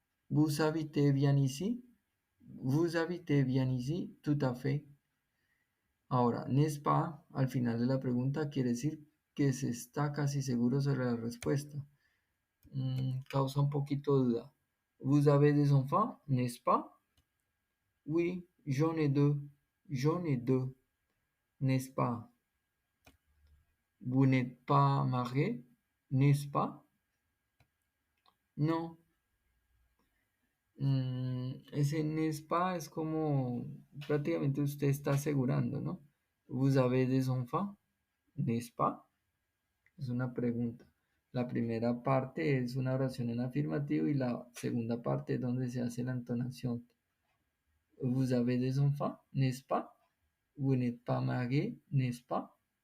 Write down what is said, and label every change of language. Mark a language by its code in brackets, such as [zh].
[fr] Vous habitez bien ici? Vous habitez bien ici? Tout à fait. [es] Ahora, n'est-ce pas, al final de la pregunta, quiere decir que se está casi seguro sobre la respuesta. Causa un poquito de duda. [fr] Vous avez des enfants, n'est-ce pas? Oui, j'en ai deux. J'en ai deux, n'est-ce pas? Vous n'êtes pas marié, n'est-ce pas? [es] No. Ese n'est-ce pas es como prácticamente usted está asegurando, ¿no? [fr] Vous avez des enfants, n'est-ce pas? [es] Es una pregunta. La primera parte es una oración en afirmativo y la segunda parte es donde se hace la entonación. [fr] Vous avez des enfants, n'est-ce pas? Vous n'êtes pas marié, n'est-ce pas?